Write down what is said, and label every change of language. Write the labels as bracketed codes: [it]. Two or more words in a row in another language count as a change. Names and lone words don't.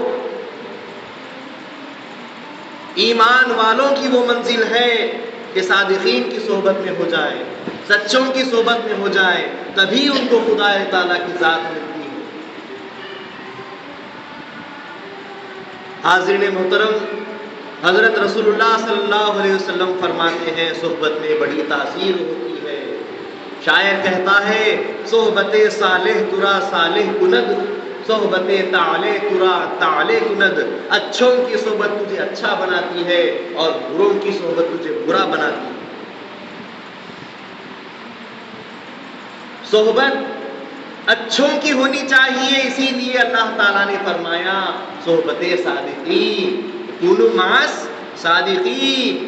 [ur] ایمان والوں کی وہ منزل ہے کہ صادقین کی صحبت میں ہو جائے، سچوں کی صحبت میں ہو جائے، تبھی ان کو خدا تعالیٰ کی ذات ملتی ہے۔ حاضرین محترم، حضرت رسول اللہ [ar] صلی اللہ علیہ وسلم [ur] فرماتے ہیں صحبت میں بڑی تاثیر ہوتی ہے۔ شاعر کہتا ہے [fa] صحبت صالح ترا صالح کند، صحبت طالح ترا طالح کند، [ur] اچھوں کی صحبت تجھے اچھا بناتی ہے اور بروں کی صحبت تجھے برا بناتی ہے۔ صحبت اچھوں کی ہونی چاہیے، اسی لیے اللہ تعالیٰ نے فرمایا صحبت صادقین، [ar] کونوا مع صادقین۔